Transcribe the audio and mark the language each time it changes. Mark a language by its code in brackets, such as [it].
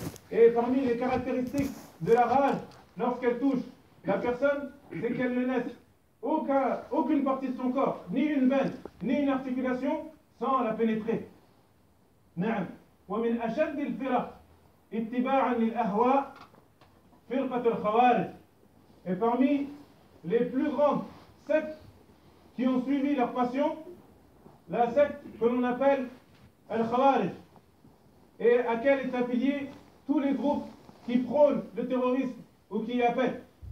[fr] Et parmi les caractéristiques de la rage, lorsqu'elle touche la personne, c'est qu'elle ne laisse aucune partie de son corps, ni une veine, ni une articulation, sans la pénétrer. [ar] نعم. ومن أشد الفرق اتباعا للأهواء فرقة الخوارج. [fr] Et parmi les plus grandes sectes qui ont suivi leur passion, la secte que l'on appelle Al-Khawarij, et à laquelle est affilié tous les groupes qui prônent le terrorisme ou qui y appellent.